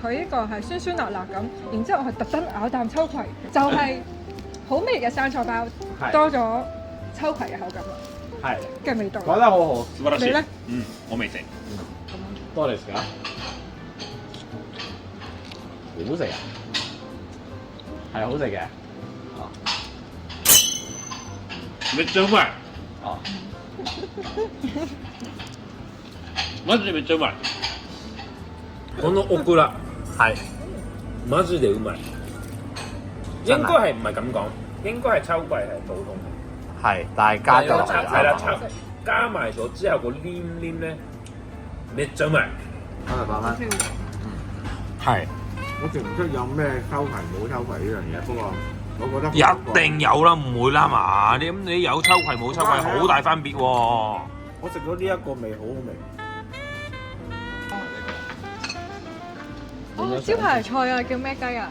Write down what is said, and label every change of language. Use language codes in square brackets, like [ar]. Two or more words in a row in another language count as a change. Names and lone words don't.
[yue] 佢呢個係酸酸辣辣咁，然之後我係特登咬啖秋葵，就係好味嘅生菜包，多咗秋葵嘅口感啦，嘅味道。講得好好，你咧？我未食。多你食啊！好食啊，係好食嘅。 [ja] めっちゃうまい。 [yue] 哦， [ja] マジでめっちゃうまい。このオクラ [yue] 係 [ja] マジでうまい。 [yue] 應該係唔係咁講，應該係秋葵係普通嘅。係，但係加咗落去係啦，加埋咗之後個黏黏咧， [ja] めっちゃうまい。 [yue] 我嚟講翻，係。我食唔出有咩秋葵冇秋葵呢樣嘢，不過我覺得一定有啦，唔會啦嘛？你有秋葵冇秋葵，好大分別喎。我食到呢一個味好好味。哦，招牌菜啊，叫咩雞啊？